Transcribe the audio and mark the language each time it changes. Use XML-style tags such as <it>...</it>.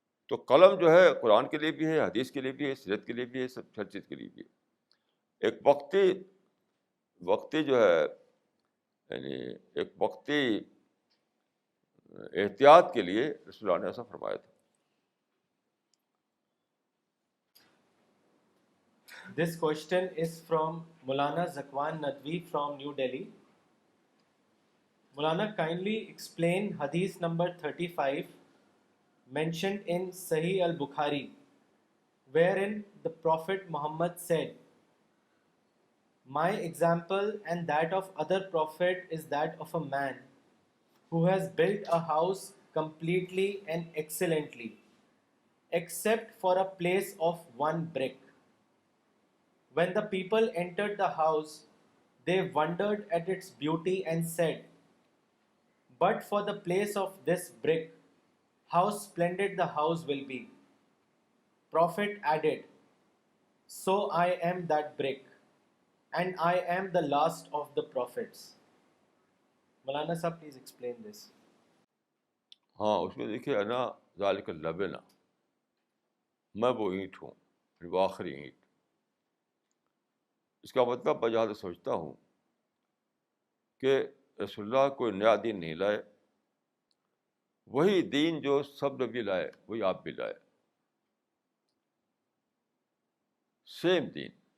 <ur>تو قلم جو ہے قرآن کے لیے بھی ہے, حدیث کے لیے بھی ہے, سیرت کے لیے بھی ہے, سب ہر چیز کے لیے بھی ہے. ایک وقتی جو ہے یعنی ایک وقتی احتیاط کے لیے رسول اللہ نے ایسا فرمایا تھا.</ur> <en>This question is from Maulana Zakwan Nadwi from New Delhi. Maulana, kindly explain Hadith number 35 mentioned in Sahih al-Bukhari, wherein the Prophet Muhammad said, "My example and that of other prophet is that of a man who has built a house completely and excellently, except for a place of one brick. When the people entered the house, they wondered at its beauty and said, 'But for the place of this brick, how splendid the house will be.' Prophet added, 'So I am that brick, and I am the last of the prophets.'" Maulana Sahab, please explain this.</en> <ur>ہاں, اس میں دیکھیے</ur> <ar>انا ذالک اللبنہ,</ar> <ur>میں وہ اینٹ ہوں, وہ آخری اینٹ. اس کا مطلب میں جہاں سے سوچتا ہوں کہ رسول اللہ کوئی نیا دین نہیں لائے, وہی دین جو سب نبی لائے وہی آپ بھی لائے, سیم دین.</ur>